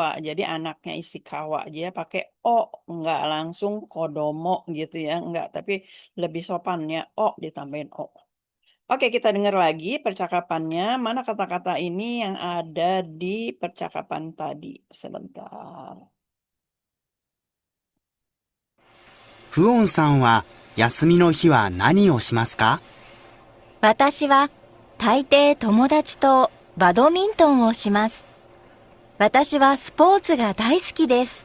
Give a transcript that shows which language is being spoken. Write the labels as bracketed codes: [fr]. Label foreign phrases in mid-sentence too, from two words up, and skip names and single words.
[id] Jadi anaknya Ishikawa, dia pakai O, nggak langsung Kodomo gitu ya, nggak. Tapi lebih sopannya O ditambahin O. Oke, kita dengar lagi percakapannya. Mana kata-kata ini yang ada di percakapan tadi? Sebentar. [ja] フオンさんは休みの日は何をしますか？私は大抵友達とバドミントンをします。私はスポーツが大好きです。